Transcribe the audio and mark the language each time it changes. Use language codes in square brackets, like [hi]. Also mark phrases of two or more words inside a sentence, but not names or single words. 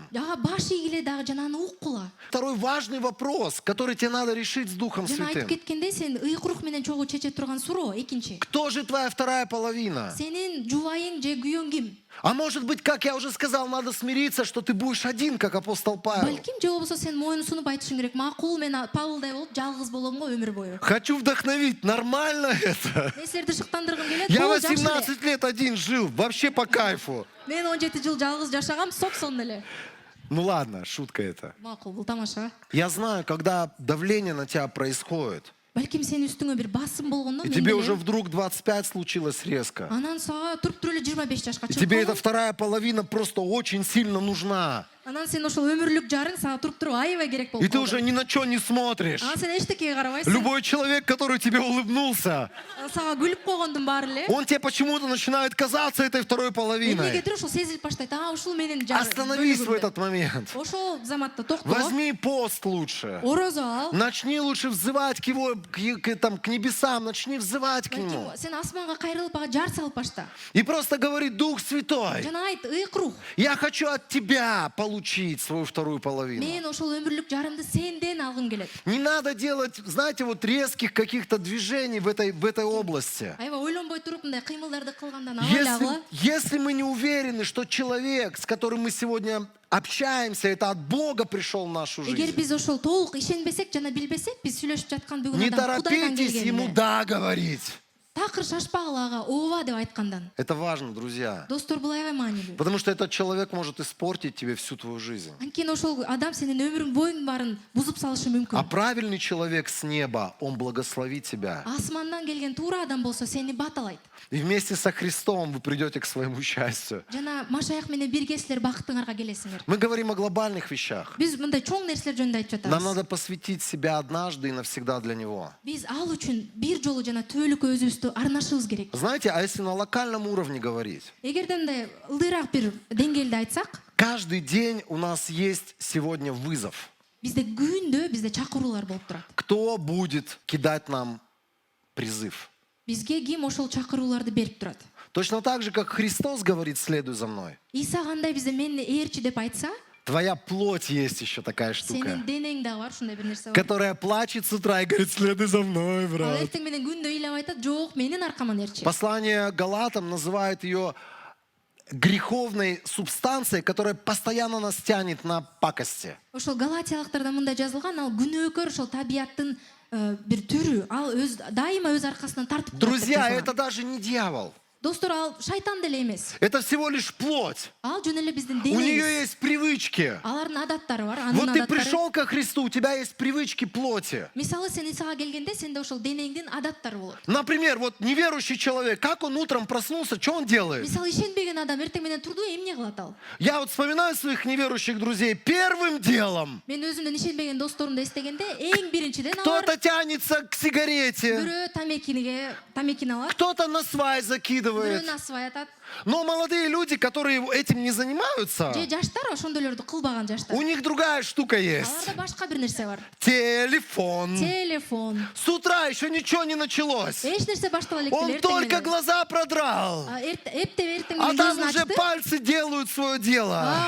[ky] Баш ийгиле дагы жана аны уккула. [ru] Второй важный вопрос, который тебе надо решить с Духом [ky] Жана айтып [ru] Святым. [ky] кеткендей, сен ыйык рух менен чогуу чече турган суроо экинчи. [ru] Кто же твоя вторая половина? [ky] Сенин жубайың же күйөөң ким? [ru] А может быть, как я уже сказал, надо смириться, что ты будешь один, как апостол Павел. [ky] Балким же болбосо сен моюн сунуп айтышың керек. Макул, мен Павылдай болуп жалгыз болом го өмүр бою. [ru] Хочу вдохновить, нормально это? [ky] Мен силерди шыктандыргым келет. [ru] Я [ky] Бул жакшы эле. [ru] 18 лет один жил, вообще по кайфу. [ky] Мен 17 жыл жалгыз жашагам, сопсон эле. [ru] Ну ладно, шутка это. [ky] Макул, бул тамаша. [ru] Я знаю, когда давление на тебя происходит, [ky] Балким сенин үстүңө бир басым болгондо [ru] и [ky] мен [ru] тебе [ky] менен [ru] уже вдруг 25 случилось резко, [ky] анан сага туруп туруп эле 25 жашка [ru] и [ky] чыгып [ru] тебе эта [ky] калган. [ru] вторая половина просто очень сильно нужна. [ky] Анан сен ошол өмүрлүк жарың сага туруп туруп аябай керек [ru] И [ky] болуп [ru] ты уже [ky] калды. [ru] ни на что не смотришь. [ky] Анан сен эчтекеге карабайсың. [ru] Любой человек, который тебе улыбнулся, [ky] Сага күлүп койгондун баары эле. [ru] он тебе почему-то начинает казаться этой второй половиной. [ky] Эмнегедир ошол сезилип баштайт. Ушул менин жарым. [ru] Остановись в этот момент. [ky] Ошол заматта токто. [ru] Возьми пост лучше. [ky] Орозо ал. [ru] Начни лучше взывать к его, к небесам, начни взывать к нему. [ky] Сен асманга кайрылып ага жар салып башта. [ru] И просто говори: Дух Святой, [ky] Жана айт, ыйык рух. [ru] я хочу от тебя получить свою вторую половину. [ky] Мен ошол өмүрлүк жарымды сенден алгым келет. [ru] Не надо делать, знаете, вот резких каких-то движений в этой области. [ky] Аябай ойлонбой туруп мындай кыймылдарды кылгандан абайлагыла. [ru] Если мы не уверены, что человек, с которым мы сегодня общаемся, это от Бога пришел в нашу [ky] Эгер [ru] жизнь, [ky] биз ошол толук ишенбесек жана билбесек, биз сүйлөшүп жаткан бүгүн [ru] не [ky] адам Кудайдан [ru] торопитесь ему [ky] келген. [ru] «да» говорить. [ky] Такыр шашпагыла ага ооба деп айткандан. [ru] Это важно, друзья. [ky] Достор бул аябай маанилүү. [ru] Потому что этот человек может испортить тебе всю твою жизнь. [ky] Анткени ошол адам сенин өмүрүң боюң баарын бузуп салышы [ru] А [ky] мүмкүн. [ru] правильный человек с неба, он благословит тебя. [ky] Асмандан келген туура адам болсо сени баталайт. [ru] И вместе со Христом вы придете к своему счастью. [ky] Жана Машаях менен бирге силер бактыңарга келесиңер. [ru] Мы говорим о глобальных вещах. [ky] Биз мындай чоң нерселер жөнүндө айтып [ru] Нам [ky] жатабыз. [ru] надо посвятить себя однажды и навсегда для Него. [ky] Биз ал үчүн бир жолу жана түбөлүккө өзүбүздү арнашыбыз керек. [ru] Знаете, а если на локальном уровне говорить? [ky] Эгерде мындай ылдыйраак бир деңгээлде айтсак, [ru] Каждый день у нас есть сегодня вызов. [ky] бизде күндө бизде чакыруулар болуп турат. [ru] Кто будет кидать нам призыв? [ky] Бизге ким ошол чакырууларды берип турат? [ru] Точно так же, как Христос говорит: следуй за мной. [ky] Иса кандай бизде мени ээрчи деп айтса, [ru] Твоя плоть есть еще такая [ky] сенин [ru] штука, [ky] денең дагы бар, ушундай бир нерсе бар. [ru] которая плачет с утра и говорит: следуй за мной, [ky] Ал [ru] брат. [ky] эртең менен күндө ыйлап айтат, жок, менин аркаман ээрчи. [ru] Послание Галатам называет ее греховной субстанцией, которая постоянно нас тянет на пакости. [ky] Ошол Галатиялыктарда мындай жазылган, ал күнөөкөр ошол табияттын бир түрү, ал дайыма өз аркасынан тартып турат деп [ru] Друзья, [ky] жазылган. [ru] это даже не дьявол. [ky] Достор, ал шайтан деле эмес. [ru] Это всего лишь плоть. [ky] Ал жөн эле биздин [ru] У нее [ky] денебиз. [ru] есть привычки. [ky] Алардын адаттары бар, анын [ru] Вот ты [ky] адаттары. [ru] пришел ко Христу, у тебя есть привычки плоти. [ky] Мисалы сен Исага келгенде сенде ошол денеңдин адаттары болот. [ru] Например, вот неверующий человек, как он утром проснулся, что он делает? [ky] Мисалы ишенбеген адам эртең менен турду, эмне кылат ал? [ru] Я вот вспоминаю своих неверующих друзей. Первым делом [ky] Мен өзүмдөн ишенбеген досторумду эстегенде, эң биринчиден алар [ru] кто-то тянется к сигарете, [ky] бирөө тамекини алат, [ru] кто-то на свай [ky] бирөө [ru] закидывает. [ky] насвай атат. [ru] Но молодые люди, которые этим не занимаются, [ky] Же жаштар ошондойлорду кылбаган жаштар. [ru] у них другая штука есть. [ky] Аларда башка бир нерсе бар. [ru] Телефон. [ky] Телефон. [ru] С утра еще ничего не началось. [ky] Эч нерсе баштала элек [ru] Он [ky] эле [ru] только глаза продрал. [ky] Эптеп эртең [ru] А [ky] менен [ru] там [ky] көзүн [ru] уже [ky] ачты. [ru] пальцы делают свое дело.